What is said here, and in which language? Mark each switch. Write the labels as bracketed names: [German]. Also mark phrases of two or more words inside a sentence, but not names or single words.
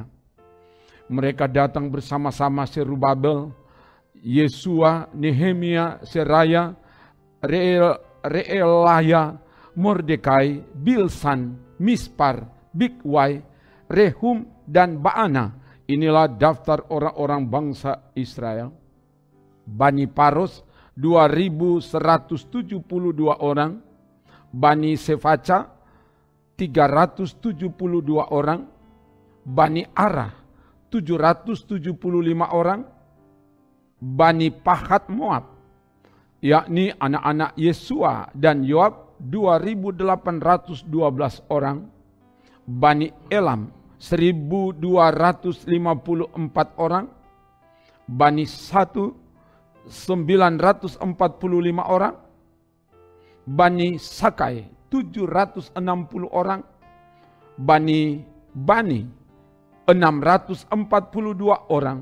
[Indonesian] Mereka datang bersama-sama Serubabel, Yesua, Nehemia, Seraya, Reelaya, Mordekai, Bilsan, Mispar, Bigwai, Rehum, dan Baana. Inilah daftar orang-orang bangsa Israel. Bani Paros 2.172 orang, Bani Sefaca 372 orang, Bani Arah 775 orang, Bani Pahat Moab, yakni anak-anak Yesua dan Yoab 2.812 orang, Bani Elam 1254 orang. Bani 1 945 orang. Bani Sakai 760 orang. Bani 642 orang.